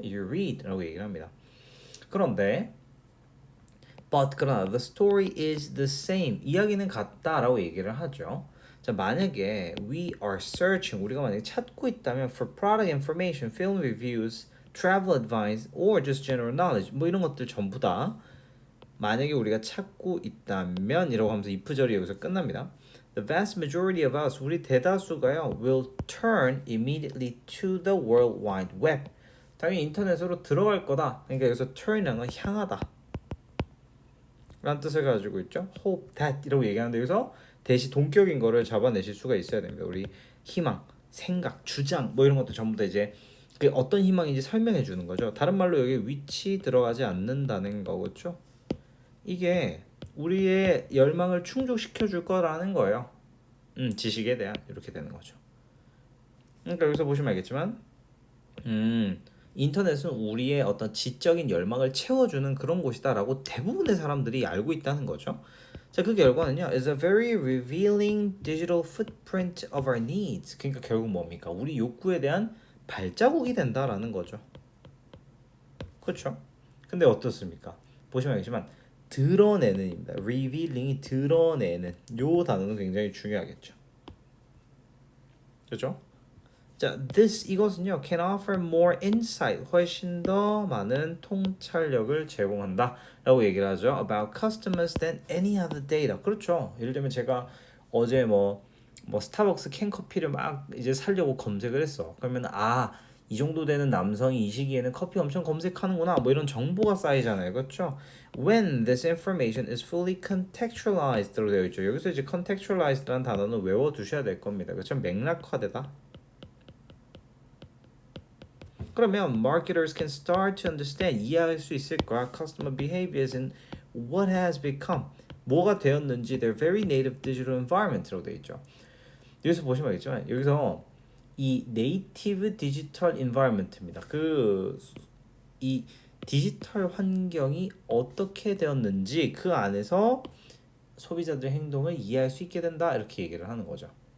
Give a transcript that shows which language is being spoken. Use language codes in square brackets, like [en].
[en] you read [ko] 라고 얘기를 합니다. 그런데 그러나 [en] the story is the same, [ko] 이야기는 같다라고 얘기를 하죠. 자, 만약에 [en] we are searching, [ko] 우리가 만약에 찾고 있다면 [en] for product information, film reviews, travel advice, or just general knowledge, [ko] 뭐 이런 것들 전부 다 만약에 우리가 찾고 있다면 이라고 하면서 if절이 여기서 끝납니다. [en] The vast majority of us, [ko] 우리 대다수가요 [en] will turn immediately to the World Wide Web, [ko] 당연히 인터넷으로 들어갈 거다. 그러니까 여기서 turn은 향하다 라는 뜻을 가지고 있죠. [en] hope that [ko] 이라고 얘기하는데 여기서 대시 동격인 거를 잡아내실 수가 있어야 됩니다. 우리 희망, 생각, 주장 뭐 이런 것도 전부 다 이제 그 어떤 희망인지 설명해 주는 거죠. 다른 말로 여기 위치 들어가지 않는다는 거겠죠. 이게 우리의 열망을 충족시켜 줄 거라는 거예요. 지식에 대한 이렇게 되는 거죠. 그러니까 여기서 보시면 알겠지만 인터넷은 우리의 어떤 지적인 열망을 채워주는 그런 곳이다라고 대부분의 사람들이 알고 있다는 거죠. 자, 그 결과는요 [en] is a very revealing digital footprint of our needs. [ko] 그러니까 결국 뭡니까? 우리 욕구에 대한 발자국이 된다라는 거죠. 그렇죠? 근데 어떻습니까? 보시면 알겠지만 드러내는입니다. revealing이 드러내는 요 단어는 굉장히 중요하겠죠. 그렇죠? 자, 이것은요 [en] can offer more insight, [ko] 훨씬 더 많은 통찰력을 제공한다 라고 얘기를 하죠. [en] about customers than any other data. [ko] 그렇죠. 예를 들면 제가 어제 뭐 스타벅스 캔커피를 막 이제 사려고 검색을 했어. 그러면 이 정도 되는 남성이 이 시기에는 커피 엄청 검색하는구나 뭐 이런 정보가 쌓이잖아요. 그렇죠? [en] When this information is fully contextualized로 [ko] 되어 있죠. 여기서 이제 contextualized라는 단어는 외워두셔야 될 겁니다. 그렇죠? 맥락화되다. 그러면 [en] marketers can start to understand, [ko] 이해할 수 있을 거야. [en] customer behaviors and what has become, [ko] 뭐가 되었는지 [en] their very native digital environment라고 [ko] 되어 있죠. 여기서 보시면 알겠지만 여기서 이 네이티브 디지털 인바이러먼트입니다. 이 디지털 환경이 어떻게 되었는지 그 안에서 소비자들의 행동을 이해할 수 있게 된다 이렇게 얘기를 하는 거죠.